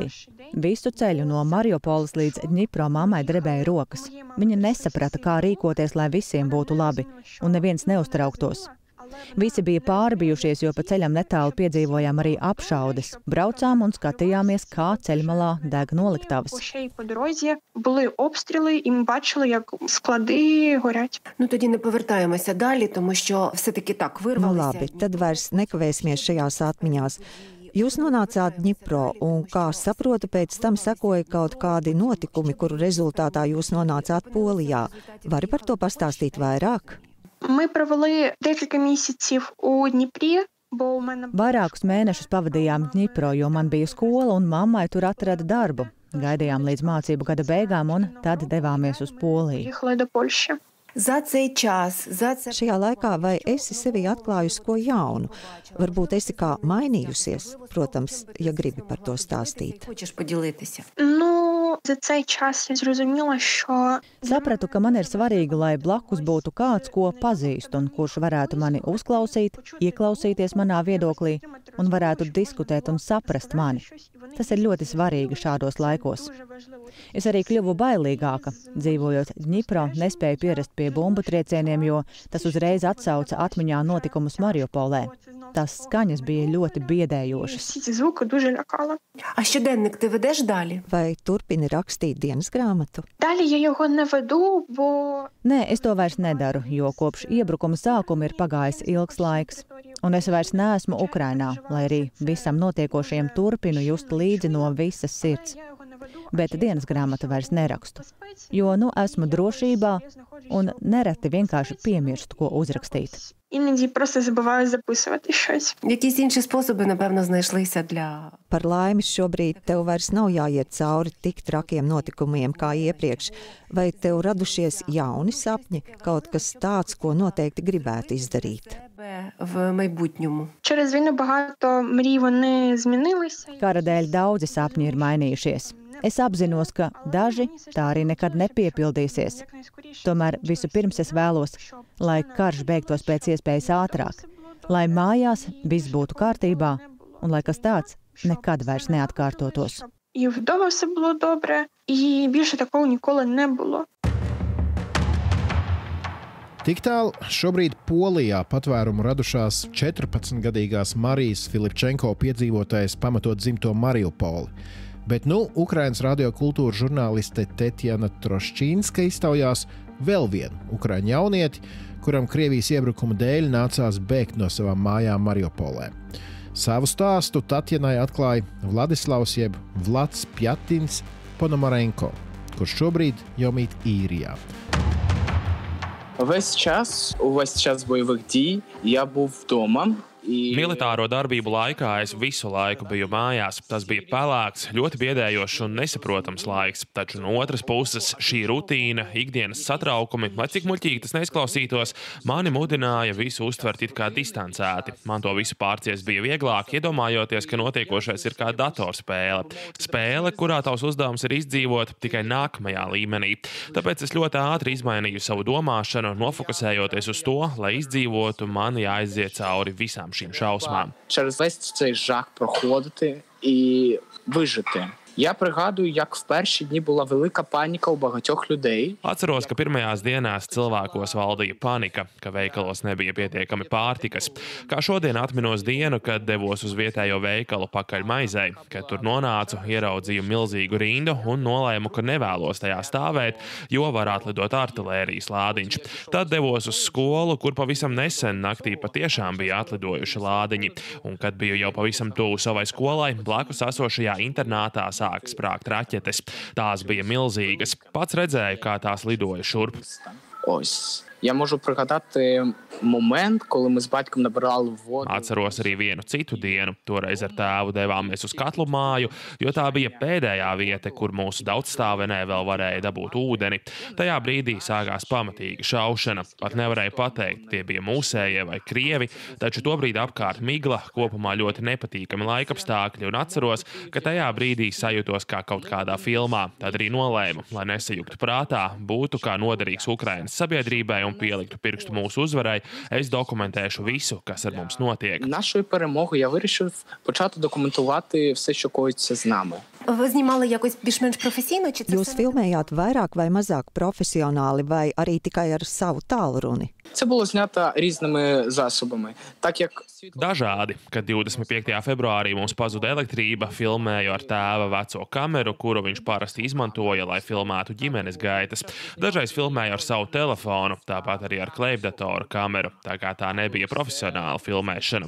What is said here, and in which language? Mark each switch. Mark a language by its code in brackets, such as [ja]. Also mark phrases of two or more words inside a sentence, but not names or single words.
[lv] Visu ceļu no Mariupoles līdz Dņipro mammai drebēja rokas. Viņa nesaprata, kā rīkoties, lai visiem būtu labi, un neviens neuztrauktos. Visi bija pārbijušies, jo pa ceļam netālu piedzīvojām arī apšaudes. Braucām un skatījāmies, kā ceļmalā deg noliktavas. [uk] ще й по дорозі були обстріли, і ми бачили, як склади горять. Ну тоді не повертаємося далі, тому що все-таки так [lv] Nu [uk] вирвалися. [lv] labi, tad vairs nekavēsimies šajās atmiņās. Jūs nonācāt Dņipro, un, kā saprotu, pēc tam sekoja kaut kādi notikumi, kuru rezultātā jūs nonācāt Polijā. Vari par to pastāstīt vairāk? [uk] Ми провели декілька місяців у Дніпрі, бо у мене [lv] Vairākus mēnešus pavadījām Dņipro, jo man bija skola un mammai tur atrada darbu. Gaidījām līdz mācību gada beigām un tad devāmies uz Poliju. [uk] їхали до Польщі. За цей час, за це [lv] Šajā laikā vai esi sevī atklājusi ko jaunu? Varbūt esi kā mainījusies, protams, ja gribi par to stāstīt. [uk] хочеш поділитися. Ну, за цей час я зрозуміла, що [lv] Sapratu, ka man ir svarīgi, lai blakus būtu kāds, ko pazīst un kurš varētu mani uzklausīt, ieklausīties manā viedoklī un varētu diskutēt un saprast mani. Tas ir ļoti svarīgi šādos laikos. Es arī kļuvu bailīgāka. Dzīvojot Dņipro, nespēju pierast pie bumbu triecieniem, jo tas uzreiz atsauca atmiņā notikumus Mariupolē. Tās skaņas bija ļoti biedējošas. [uk] всі ці звуки дуже лякали. А щоденник ти ведеш далі? [lv] Vai turpini rakstīt dienas grāmatu? [uk] Далі я його не веду, бо [lv] Nē, es to vairs nedaru, jo kopš iebrukuma sākuma ir pagājis ilgs laiks. Un es vairs neesmu Ukrainā, lai arī visam notiekošajam turpinu just līdzi no visas sirds. Bet dienas grāmatu vairs nerakstu, jo nu esmu drošībā un nereti vienkārši piemirstu, ko uzrakstīt. [uk] іноді просто забуваю записувати щось. Якісь інші способи, напевно, знайшлися для... [lv] Par laimi šobrīd tev vairs nav jāiet cauri tik trakiem notikumiem kā iepriekš. Vai tev radušies jauni sapņi, kaut kas tāds, ko noteikti gribētu izdarīt? [uk] тебе в майбутньому. Через війну багато мрій вони змінилися. [lv] Kara dēļ daudzi sapņi ir mainījušies. Es apzinos, ka daži tā arī nekad nepiepildīsies. Tomēr vispirms es vēlos, lai karš beigtos pēc iespējas ātrāk, lai mājās viss būtu kārtībā un lai kas tāds nekad vairs neatkārtotos. [uk] І вдома все було добре, і більше такого ніколи не було. [lv] Tik tālu šobrīd Polijā patvērumu radušās 14-gadīgās Marijas Filipčenko piedzīvotais pamatot dzimto Mariupoli. Bet Ukrainas radiokultūra žurnāliste Tatjana Troščīnska iztaujās vēl vienu ukraiņu jaunieti, kuram Krievijas iebrukuma dēļ nācās bēgt no savām mājām Mariupolē. Savu stāstu Tatjanai atklāja Vladislavs jeb Vlads Pjatins Ponomarenko, kurš šobrīd jau mīt Īrijā. [uk] Весь час бойових дій я був вдома [lv] Militāro darbību laikā es visu laiku biju mājās. Tas bija pelēks, ļoti biedējošs un nesaprotams laiks. Taču no otras puses šī rutīna, ikdienas satraukumi, lai cik muļķīgi tas neizklausītos, mani mudināja visu uztvert it kā distancēti. Man to visu pārciest bija vieglāk, iedomājoties, ka notiekošais ir kā datorspēle. Spēle, kurā tavs uzdevums ir izdzīvot tikai nākamajā līmenī. Tāpēc es ļoti ātri izmainīju savu domāšanu, nofokusējoties uz to, lai izdzīvotu, man jāaiziet cauri visām šīm šausmām. [uk] Через весь цей жах проходити і вижити. Я пригадую, як в перші дні була велика паніка у багатьох людей. [lv] Atceros, ka pirmajās dienās cilvēkos valdīja panika, ka veikalos nebija pietiekami pārtikas. Kā šodien atminos dienu, kad devos uz vietējo veikalu pakaļ maizei. Kad tur nonācu, ieraudzīju milzīgu rindu un nolēmu, ka nevēlos tajā stāvēt, jo var atlidot artilērijas lādiņš. Tad devos uz skolu, kur pavisam nesen naktī patiešām bija atlidojuši lādiņi. Un kad biju jau pavisam tuvu savai skolai, blakus esošajā internātā sāka sprākt raķetes. Tās bija milzīgas. Pats redzēju, kā tās lidoja šurp. [uk] Ось. Я можу пригадати момент, коли ми з батьком набирали воду. [lv] Atceros arī vienu citu dienu. Toreiz ar tēvu devāmies uz katlu māju, jo tā bija pēdējā vieta, kur mūsu daudzstāvenē vēl varēja dabūt ūdeni. Tajā brīdī sākās pamatīga šaušana. Pat nevarēja pateikt, tie bija mūsējie vai krievi, taču tobrīd apkārt migla, kopumā ļoti nepatīkami laikapstākļi, un atceros, ka tajā brīdī sajūtos kā kaut kādā filmā. Tad arī nolēmu, lai nesajuktu prātā, būtu kā noderīgs Ukrainas sabiedrībai un pieliktu pirkstu mūsu uzvarai, es dokumentēšu visu, kas ar mums notiek. [uk] Нашої перемоги я вирішив почати документувати все, що коїться з нами. Ви знімали якось більш-менш професійно? Чи це [lv] Jūs filmējāt vairāk vai mazāk profesionāli, vai arī tikai ar savu tālruni? [uk] Це було знято різними засобами. Так як [lv] Dažādi, kad 25. februārī mums pazuda elektrība, filmēju ar tēva veco kameru, kuru viņš parasti izmantoja, lai filmētu ģimenes gaitas. Dažreiz filmēju ar savu telefonu, tāpat arī ar klejpdatoru kameru, tā kā tā nebija profesionāla filmēšana.